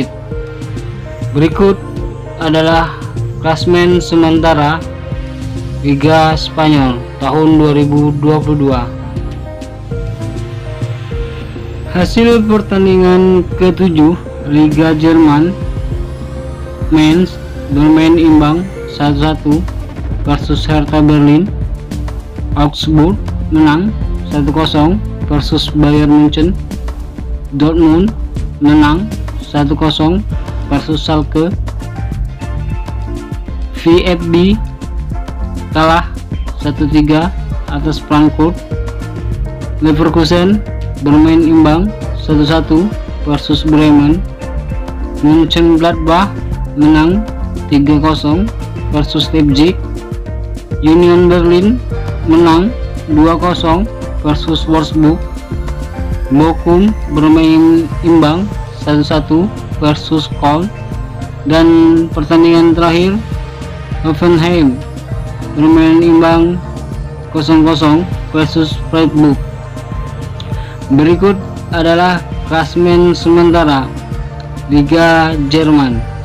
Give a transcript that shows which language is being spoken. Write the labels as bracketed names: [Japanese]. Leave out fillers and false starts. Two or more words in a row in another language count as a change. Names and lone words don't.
[Indonesian] Berikut adalah klasemen sementara Liga Spanyol tahun 2022. Hasil pertandingan ke-7 Liga Jerman. Mainz bermain imbang 1-1 versus Hertha Berlin. Augsburg menang 1-0 versus Bayern Munchen. Dortmund menang 1-0 versus Schalke. VfB kalah 1-3 atas Frankfurt. Leverkusen bermain imbang 1-1 versus Bremen. Mönchengladbach menang 3-0 versus Leipzig. Union Berlin menang 2-0 versus Wolfsburg. Bochum bermain imbang 1-1 versus Köln. Dan pertandingan terakhir Hoffenheim bermain imbang 0-0 versus Freiburg. Berikut adalah klasemen sementara Liga Jerman.